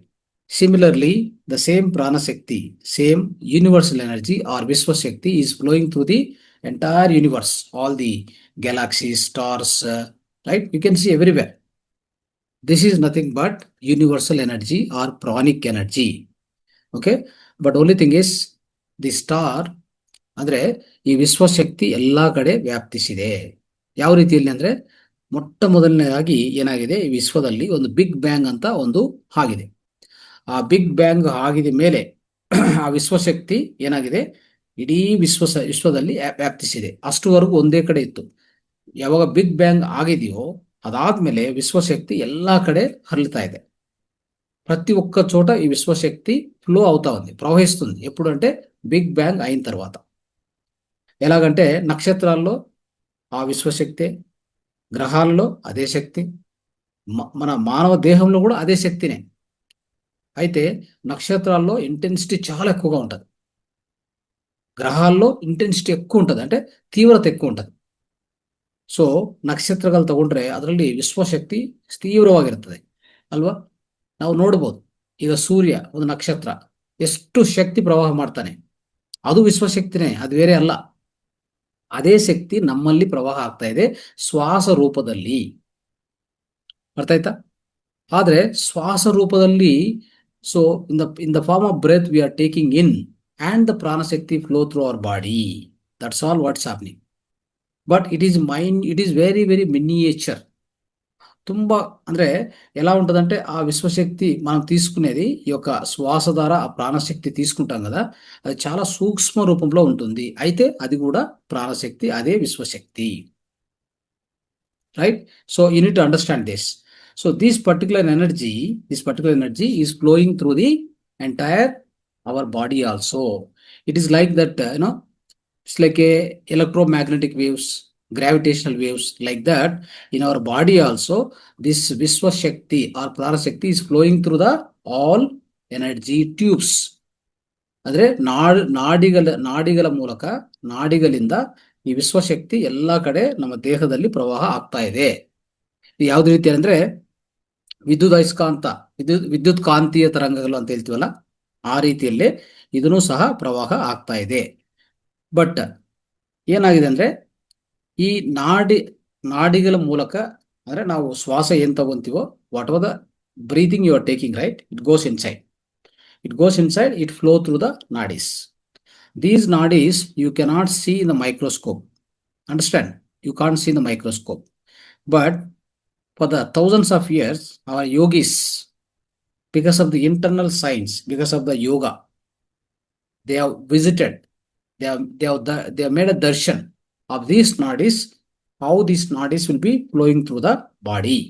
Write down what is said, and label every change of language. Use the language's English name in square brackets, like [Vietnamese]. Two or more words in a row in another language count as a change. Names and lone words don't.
[English] Similarly, the same prana shakti, same universal energy or Vishwa Shakti is flowing through the entire universe, all the galaxies, stars, right? You can see everywhere. This is nothing but universal energy or pranic energy. Okay, but only thing is the star [Kannada] ಅಂದ್ರೆ ಈ ವಿಶ್ವಶಕ್ತಿ ಎಲ್ಲಾ ಕಡೆ ವ್ಯಾಪ್ತಿಸಿದೆ. ಯಾವ ರೀತಿಯಲ್ಲಿ ಅಂದ್ರೆ ಮೊಟ್ಟ ಮೊದಲನೇದಾಗಿ ಏನಾಗಿದೆ, ಈ ವಿಶ್ವದಲ್ಲಿ ಒಂದು ಬಿಗ್ ಬ್ಯಾಂಗ್ ಅಂತ ಒಂದು ಆಗಿದೆ. ಆ ಬಿಗ್ ಬ್ಯಾಂಗ್ ಆಗಿದ ಮೇಲೆ ಆ ವಿಶ್ವಶಕ್ತಿ ಏನಾಗಿದೆ, ಇಡೀ ವಿಶ್ವದಲ್ಲಿ ವ್ಯಾಪ್ತಿಸಿದೆ. ಅಷ್ಟುವರೆಗೂ ಒಂದೇ ಕಡೆ ಇತ್ತು. ಯಾವಾಗ ಬಿಗ್ ಬ್ಯಾಂಗ್ ಆಗಿದೆಯೋ ಅದಾದ್ಮೇಲೆ ವಿಶ್ವಶಕ್ತಿ ಎಲ್ಲಾ ಕಡೆ ಹರಳ್ತಾ ಇದೆ. [Telugu] ప్రతి ఒక్క చోట ఈ విశ్వశక్తి ఫ్లో అవుతా ఉంది, ప్రవహిస్తుంది. ఎప్పుడు అంటే బిగ్ బ్యాంగ్ అయిన తర్వాత. ఎలాగంటే నక్షత్రాల్లో ఆ విశ్వశక్తి, గ్రహాల్లో అదే శక్తి, మన మానవ దేహంలో కూడా అదే శక్తినే. అయితే నక్షత్రాల్లో ఇంటెన్సిటీ చాలా ఎక్కువగా ఉంటుంది, ಗ್ರಹಾల్లో ಇಂಟೆನ್ಸಿಟಿ ఎక్కువ ఉంటుంది, అంటే ತೀವ್ರತೆ ఎక్కువ ఉంటుంది. [Kannada] ಸೊ ನಕ್ಷತ್ರಗಳು ತಗೊಂಡ್ರೆ ಅದರಲ್ಲಿ ವಿಶ್ವಶಕ್ತಿ ತೀವ್ರವಾಗಿರ್ತದೆ ಅಲ್ವಾ? ನಾವು ನೋಡ್ಬೋದು, ಈಗ ಸೂರ್ಯ ಒಂದು ನಕ್ಷತ್ರ ಎಷ್ಟು ಶಕ್ತಿ ಪ್ರವಾಹ ಮಾಡ್ತಾನೆ, ಅದು ವಿಶ್ವಶಕ್ತಿನೇ, ಅದು ಬೇರೆ ಅಲ್ಲ. ಅದೇ ಶಕ್ತಿ ನಮ್ಮಲ್ಲಿ ಪ್ರವಾಹ ಆಗ್ತಾ ಇದೆ ಶ್ವಾಸ ರೂಪದಲ್ಲಿ. ಅರ್ಥ ಆಯ್ತಾ? ಆದ್ರೆ ಶ್ವಾಸ ರೂಪದಲ್ಲಿ, [English] so in the form of breath we are taking in and the prana shakti flow through our body. That's all what's happening. But it is very very miniature. [Kannada] ತುಂಬಾ ಅಂದ್ರೆ [Telugu] ఎలా ఉంటదంటే ఆ విశ్వశక్తి మనం తీసుకునేది, ఈ యొక్క శ్వాస ద్వారా ఆ ప్రాణశక్తి తీసుకుంటాం కదా, అది చాలా సూక్ష్మ రూపంలో ఉంటుంది. అయితే అది కూడా ప్రాణశక్తి, అదే విశ్వశక్తి. [English] Right? So you need to understand this. So this particular energy is flowing through the entire our body also. It is like that, it's like a electromagnetic waves, gravitational waves, like that. In our body also, this Vishwa Shakti or Prana Shakti is flowing through the all energy tubes. [Kannada] ಅಂದ್ರೆ ನಾಡಿಗಳ ಮೂಲಕ, ನಾಡಿಗಳಿಂದ ಈ ವಿಶ್ವಶಕ್ತಿ ಎಲ್ಲಾ ಕಡೆ ನಮ್ಮ ದೇಹದಲ್ಲಿ ಪ್ರವಾಹ ಆಗ್ತಾ ಇದೆ. ಯಾವ್ದು ರೀತಿ ಅಂದ್ರೆ ವಿದ್ಯುತ್ ಕಾಂತೀಯ ತರಂಗಗಳು ಅಂತ ಹೇಳ್ತೀವಲ್ಲ, ಆ ರೀತಿಯಲ್ಲಿ ಇದನ್ನು ಸಹ ಪ್ರವಾಹ ಆಗ್ತಾ ಇದೆ. ಬಟ್ ಏನಾಗಿದೆ ಅಂದ್ರೆ ಈ ನಾಡಿಗಳ ಮೂಲಕ, ಅಂದ್ರೆ ನಾವು ಶ್ವಾಸ ಏನ್ ತಗೊಂತೀವೋ, [English] whatever the breathing you are taking, right? It goes inside. It goes inside, it flow through the nadis. These nadis you cannot see in the microscope. Understand? You can't see in the microscope. But for the thousands of years, our yogis, because of the internal science, because of the yoga, they have visited, they have made a darshan of these nadis, how these nadis will be flowing through the body.